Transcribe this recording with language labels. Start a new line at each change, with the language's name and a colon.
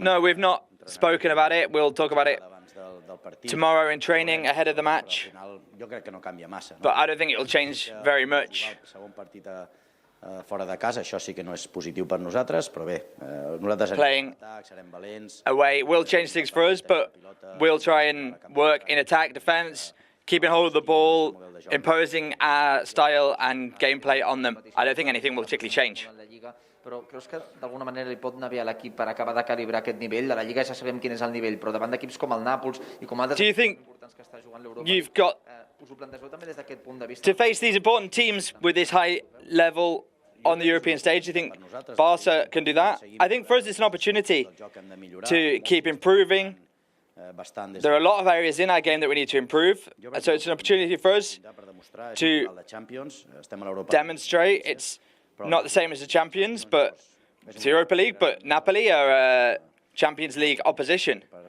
English: No, we've not spoken about it. We'll talk about it tomorrow in training ahead of the match.
Catalan: Jo crec que no canvia massa.
English: But I don't think it will change very much.
Catalan: Segon partit fora de casa, això sí que no és positiu per nosaltres, però bé, nosaltres serem valents.
English: Away will change things for us, but we'll try and work in attack, defense, keeping hold of the ball, imposing our style and gameplay on them. I don't think anything will particularly change.
Catalan: Però creus que d'alguna manera li pot anar bé a l'equip per acabar de calibrar aquest nivell? De la Lliga ja sabem quin és el nivell, però davant d'equips com el Nàpols i com altres importants que està jugant l'Europa,
English: you've got
Catalan: us ho plantegeu també des d'aquest punt de vista?
English: to face these important teams with this high level on the European stage? Do you think Barca can do that? I think for us it's an opportunity to keep improving, There are a lot of areas in our game that we need to improve, and so it's an opportunity for us to demonstrate it's not the same as the Champions, but it's the Europa League, but Napoli are a Champions League opposition.